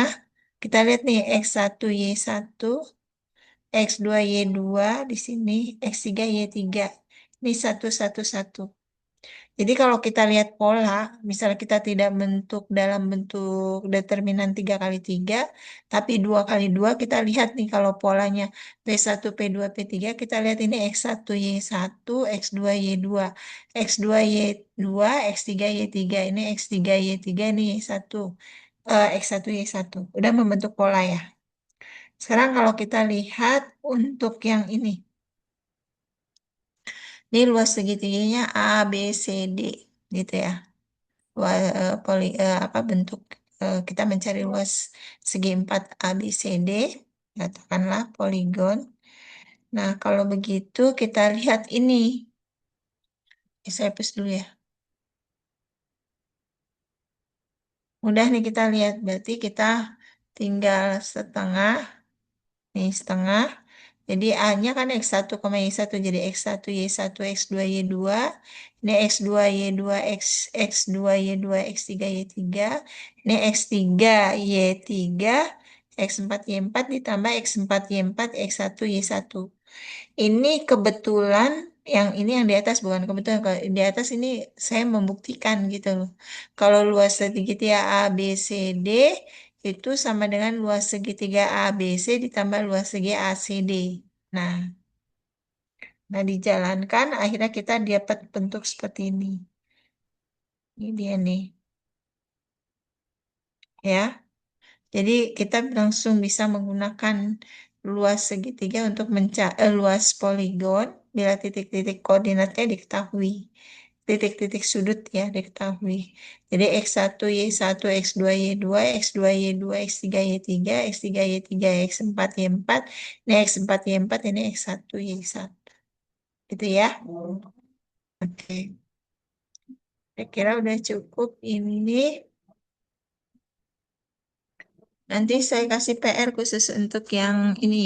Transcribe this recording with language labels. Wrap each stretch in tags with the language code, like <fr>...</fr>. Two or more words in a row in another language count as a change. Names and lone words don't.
<id>Kita lihat nih X1 Y1 X2Y2 di sini X3Y3. Ini satu satu satu. Jadi kalau kita lihat pola, misalnya kita tidak bentuk dalam bentuk determinan 3 kali 3, tapi 2 kali 2, kita lihat nih kalau polanya P1, P2, P3, kita lihat ini X1Y1, X2Y2, X2Y2, X3Y3, ini X3Y3, ini Y1, X1Y1. Udah membentuk pola ya. Sekarang kalau kita lihat untuk yang ini luas segitiganya A, B, C, D, gitu ya. Apa bentuk kita mencari luas segi 4 ABCD, katakanlah poligon. Nah, kalau begitu kita lihat ini. Saya hapus dulu ya. Mudah nih kita lihat, berarti kita tinggal setengah, nih setengah. Jadi A-nya kan X1, Y1, jadi X1, Y1, X2, Y2. Ini X2, Y2, X2, Y2, X3, Y3. Ini X3, Y3, X4, Y4 ditambah X4, Y4, X1, Y1. Ini kebetulan yang ini yang di atas bukan kebetulan. Kalau di atas ini saya membuktikan gitu loh. Kalau luas segitiga A, B, C, D itu sama dengan luas segitiga ABC ditambah luas segi ACD. Nah, nah dijalankan akhirnya kita dapat bentuk seperti ini. Ini dia nih, ya. Jadi kita langsung bisa menggunakan luas segitiga untuk mencari luas poligon bila titik-titik koordinatnya diketahui. Titik-titik sudut ya diketahui. Jadi X1, Y1, X2, Y2, X2, Y2, X3, Y3, X3, Y3, X4, Y4. Ini X4, Y4, ini X1, Y1. Gitu ya. Oke. Saya kira udah cukup ini. Nanti saya kasih PR khusus untuk yang ini ya.</id>